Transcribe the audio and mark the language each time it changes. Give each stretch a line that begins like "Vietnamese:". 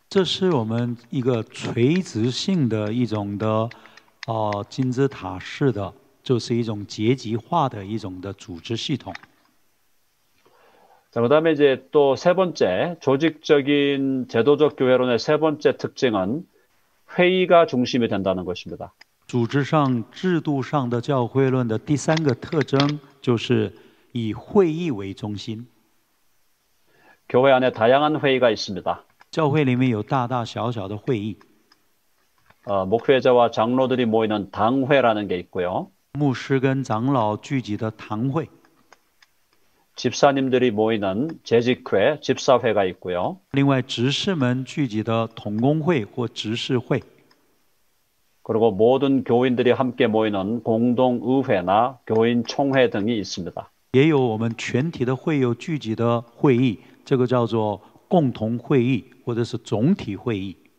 Chinese: 这是我们一个垂直性的一种的金字塔式的，就是一种阶级化的一种的组织系统。
Korean: 자, 그다음에 이제 또 세 번째 조직적인 제도적 교회론의 세 번째 특징은 회의가 중심이 된다는 것입니다.
Chinese: 组织上、制度上的教会论的第三个特征就是以会议为中心。
Korean: 교회 안에 다양한 회의가 있습니다.
Chinese: 教会里面有大大小小的会议，
Korean: 목회자와 장로들이 모이는 당회라는 게 있고요.
Chinese: 牧师跟长老聚集的堂会，
Korean: 집사님들이 모이는 재직회, 집사회가 있고요.
Chinese: 另外执事们聚集的同工会或执事会，
Korean: 그리고 모든 교인들이 함께 모이는 공동의회나 교인 총회 등이 있습니다.
Chinese: 也有我们全体的会友聚集的会议，这个叫做共同会议或者是总体会议。